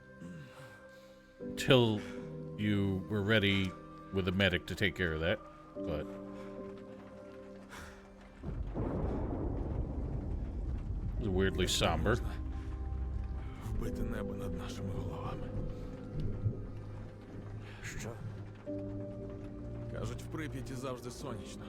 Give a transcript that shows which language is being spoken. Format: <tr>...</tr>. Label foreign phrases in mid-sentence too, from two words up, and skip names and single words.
<en>till you were ready with a medic to take care of that, but it was weirdly somber.</en> <uk>Вбити небо над нашими головами. Що? Кажуть, в Прип'яті завжди сонячно.</uk>